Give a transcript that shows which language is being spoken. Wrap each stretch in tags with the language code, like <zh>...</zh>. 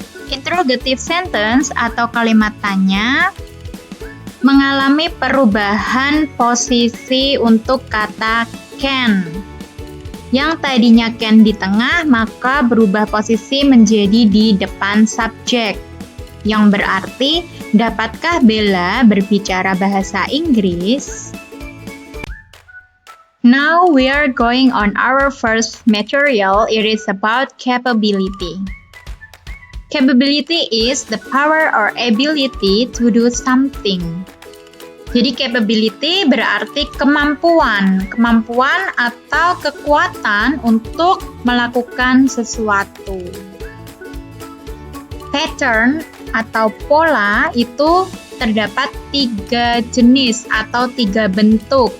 <en>Interrogative sentence</en> <id>atau kalimat tanya mengalami perubahan posisi untuk kata can. Yang tadinya can di tengah, maka berubah posisi menjadi di depan subjek. Yang berarti, dapatkah Bella berbicara bahasa Inggris?</id> <en>Now we are going on our first material. It is about capability. Capability is the power or ability to do something.</en> <id>Jadi capability berarti kemampuan atau kekuatan untuk melakukan sesuatu. Pattern atau pola itu terdapat 3 jenis atau 3 bentuk.</id>